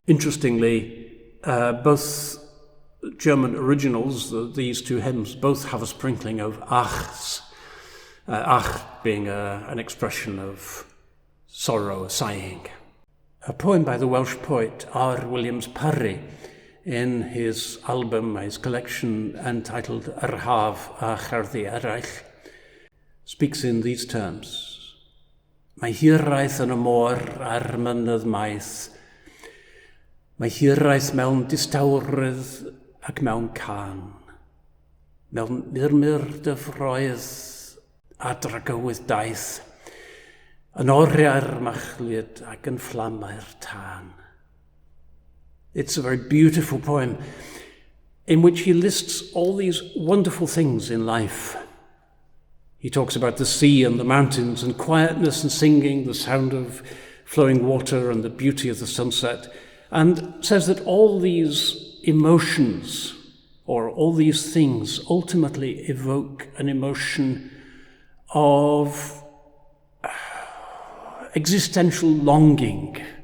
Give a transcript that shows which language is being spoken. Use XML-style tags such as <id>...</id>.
<en>Interestingly, both German originals, these two hymns, both have a sprinkling of achs, ach being an expression of sorrow, sighing. A poem by the Welsh poet R. Williams Parry in his album, his collection entitled Yr Haf a Cherddi Eraill, speaks in these terms.</en> <cy>Mae hiraeth yn y môr ar mynydd maith, mae hiraeth mewn distawrydd ac mewn can, mewn murmur dyfroedd a dragywydd daith, yn oriau'r machlid ac yn fflamau'r tân.</cy> <en>It's a very beautiful poem in which he lists all these wonderful things in life. He talks about the sea and the mountains and quietness and singing, the sound of flowing water and the beauty of the sunset, and says that all these emotions or all these things ultimately evoke an emotion of existential longing.</en>